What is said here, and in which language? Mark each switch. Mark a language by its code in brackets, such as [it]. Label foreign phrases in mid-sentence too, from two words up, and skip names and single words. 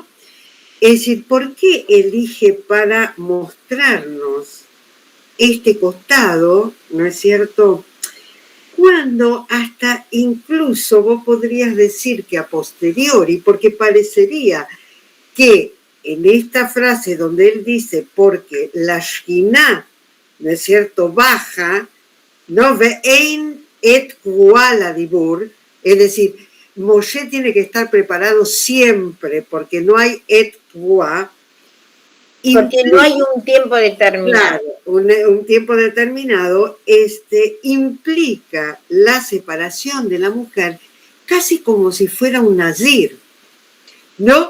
[es] Es decir, ¿por qué elige para mostrarnos este costado, ¿no es cierto? Cuando hasta incluso vos podrías decir que a posteriori, porque parecería que en esta frase donde él dice, porque la Shekhinah, ¿no es cierto?, baja, ¿no? [he] ואין עת קבועה לדיבור, [es] es decir, Moshe tiene que estar preparado siempre, porque no hay [he] עת קבועה. [es] Porque no hay un tiempo determinado. Claro, un tiempo determinado implica la separación de la mujer casi como si fuera un nazir, ¿no?